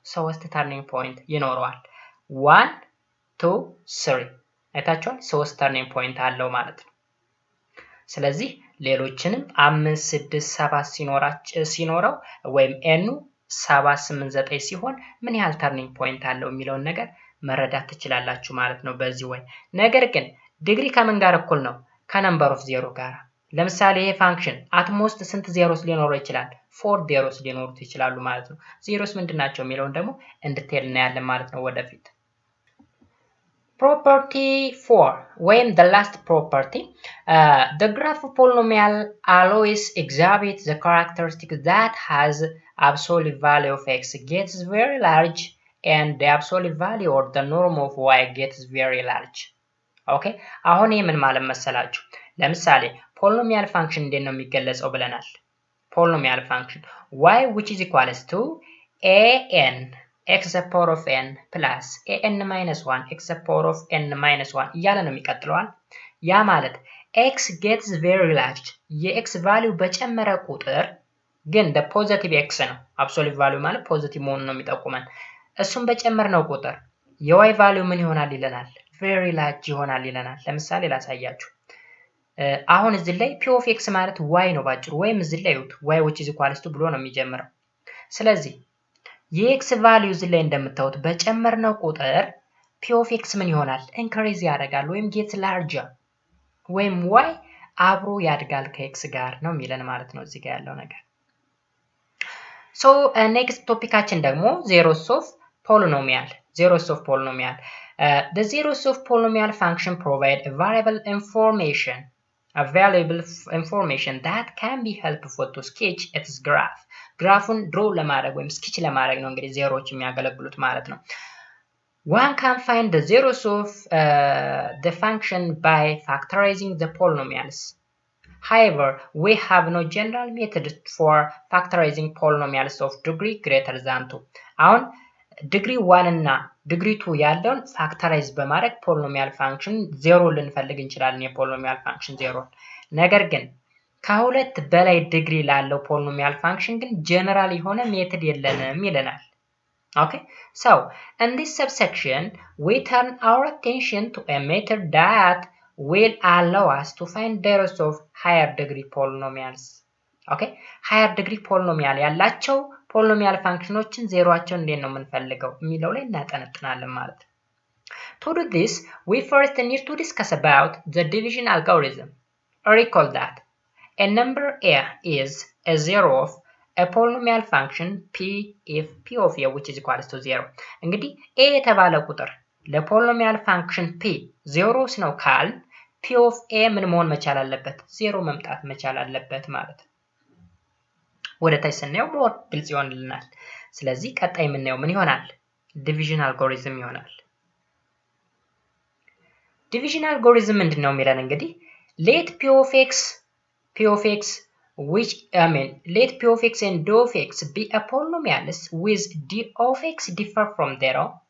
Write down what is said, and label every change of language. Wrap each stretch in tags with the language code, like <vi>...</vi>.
<am>3 ተርኒንግ ፖይንት ይኖረዋል። 1 2 3 አይታችኋል። 3 ተርኒንግ ፖይንት አለው ማለት ነው። ስለዚህ ሌሎችንም 5 6 7 ሲኖረው ወይም n 789 ሲሆን ምን ያህል ተርኒንግ ፖይንት አለው የሚለውን ነገር መረዳት ትችላላችሁ ማለት ነው በዚህ ወይ። ነገር ግን ዲግሪ ከምን ጋር እኩል ነው? ከነምበር ኦፍ ዜሮ ጋር። ለምሳሌ ይሄ ፋንክሽን አትሞስት ስንት ዜሮስ ሊኖረው ይችላል? 4 ዜሮስ ሊኖሩት ይችላሉ ማለት ነው። ዜሮስ ምንድናቸው የሚለውን ደግሞ እንድትል እናያለን ማለት ነው ወደፊት።</am> <en>Property 4 when the last property the graph of polynomial always exhibits the characteristic that has absolute value of x gets very large and the absolute value or the norm of y gets very large.</en> <am>Okay, አሁን ይሄ ምን ማለት መሰላችሁ? ለምሳሌ polynomial function እንዴት ነው የሚገለጸው ብለናል። polynomial function y which is equals to an x the power of n plus an minus 1 x the power of n minus 1 እያለ ነው የሚቀጥለዋል። ያ ማለት x gets very large የx value በጨመረ ቁጥር ግን the positive x ነው absolute value ማለት positive መሆኑን ነው የሚጠቁመን። እሱን በጨመርነው ቁጥር የy value ምን ይሆናል ይለናል? very large ይሆናል ይለናል። ለምሳሌ ላሳያችሁ። አሁን እዚህ ላይ p of x ማለት y ነው ባጭሩ፣ ወይም እዚህ ላይ y which is equals to ብሎ ነው የሚጀምረው። ስለዚህ የx ቫልዩ እዚህ ላይ እንደምታዩት በጨመርነው ቁጥር p of x ምን ይሆናል? ኢንክሪዝ ያደርጋል ወይም gets larger ወይም y አብሮ ያድጋል ከx ጋር ነው የሚለን ማለት ነው እዚህ ጋር ያለው ነገር። ሶ ኔክስት ቶፒካችን ደግሞ zeros of polynomial.</am> <en>Zeros of polynomial. The zeros of polynomial function provide a variable information, a valuable information that can be helpful to sketch its graph.</en> <am>ግራፉን ድሮ ለማድረግ ወይም ስኬች ለማድረግ ነው እንግዲህ ዜሮዎች የሚያገለግሉት ማለት ነው።</am> <en>One can find the zeros of the function by factorizing the polynomials. However, we have no general method for factorizing polynomials of degree greater than 2.</en> <am>አሁን ዲግሪ 1 እና ዲግሪ 2 ያለውን ፋክተራይዝ በማድረግ ፖሊኖሚያል ፋንክሽን ዜሮ ልንፈልግ እንችላለን የፖሊኖሚያል ፋንክሽን ዜሮ። ነገር ግን ከሁለት በላይ ዲግሪ ላለው ፖሊኖሚያል ፋንክሽን ግን ጀነራል የሆነ ሜተድ የለንም ይለናል።</am> <en>Okay, so in this subsection we turn our attention to a method that will allow us to find the zeros of higher degree polynomials.</en> <am>Okay, higher degree polynomial ያላቸው ፖሊኖሚያል ፋንክሽኖችን ዜሮአቸውን እንዴት ነው የምንፈልገው የሚለው ላይ እናጠነጥናለን ማለት ነው።</am> <en>To do this, we first need to discuss about the division algorithm. Recall that a number a is a zero of a polynomial function p if p of a which is equals to 0.</en> <am>እንግዲህ a የተባለ ቁጥር ለፖሊኖሚያል ፋንክሽን p ዜሮስ ነው ካል p of a ምን መሆን መቻል አለበት? ዜሮ መምጣት መቻል አለበት ማለት ነው። ወደ ታች ስናየው ሞር ግልጽ ይሆንልናል። ስለዚህ ቀጣይ የምናየው ምን ይሆናል? ዲቪዥን አልጎሪዝም ይሆናል። ዲቪዥን አልጎሪዝም ምንድነው የሚለን እንግዲህ</am> <en>let p of x which let p of x and d of x be a polynomials with d of x differ from 0</en>